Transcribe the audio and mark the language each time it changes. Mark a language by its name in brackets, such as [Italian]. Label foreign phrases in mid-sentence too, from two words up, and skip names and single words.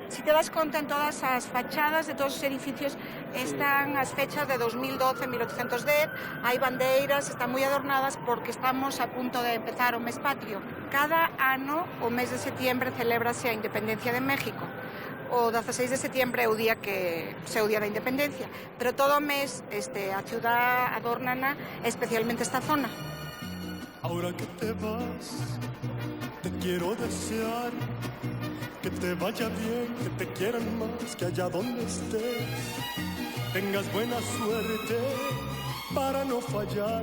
[Galician] Si te das conta, en todas as fachadas de todos os edificios están as fechas de 2012, 1810, hai bandeiras, están moi adornadas porque estamos a punto de empezar o mes patrio. Cada ano, o mes de setembro, celébrase a Independencia de México. O 16 de setembro é o día que é o día da independencia, pero todo o mes a ciudad adornana, especialmente esta zona. [Spanish] Ahora que te vas, te quiero desear que te vaya bien, que te quieran más, que allá donde estés tengas buena suerte para no fallar.